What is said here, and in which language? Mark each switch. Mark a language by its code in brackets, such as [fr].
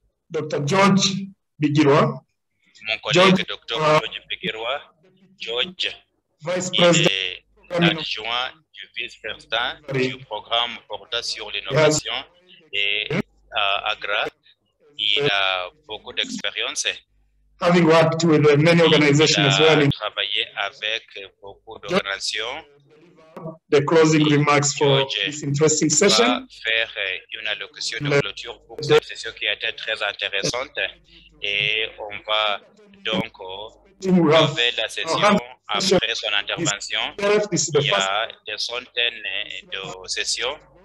[fr] Dr. George Bigirwa, mon collègue Dr. George Bigirwa. George, il est l'adjoint du vice-président du programme portant sur l'innovation et à Agra. Il a beaucoup d'expérience. [en] Having worked with many organizations as well. [fr] Il a travaillé avec beaucoup d'organisations. [en] The closing remarks for this interesting session. [fr] On va faire une allocution de clôture pour cette session qui a été très intéressante et on va donc lever la session après son intervention. Il y a des centaines de sessions.